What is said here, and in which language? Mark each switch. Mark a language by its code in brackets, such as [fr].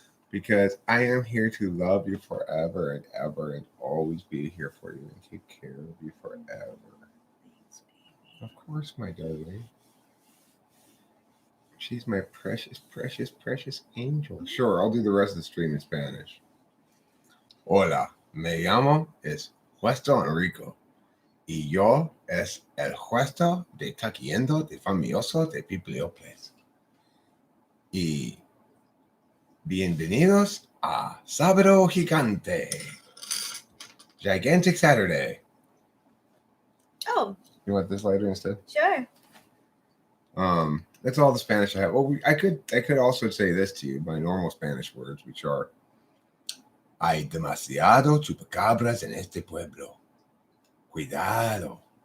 [en] Because I am here to love you forever and ever and always be here for you and take care of you forever. Of course, my darling. She's my precious, precious, precious angel. Sure, I'll do the rest of the stream in Spanish. [es] Hola, me llamo es Juesto Enrico. Y yo es el Juesto de Taquiendo de Famoso de Piplioples. Y bienvenidos a Sábado Gigante. [en] Gigantic Saturday. Oh, You want this lighter instead? sure. That's all the Spanish I have. Well, I could also say this to you, my normal Spanish words, which are [es] hay demasiado chupacabras en este pueblo. Cuidado.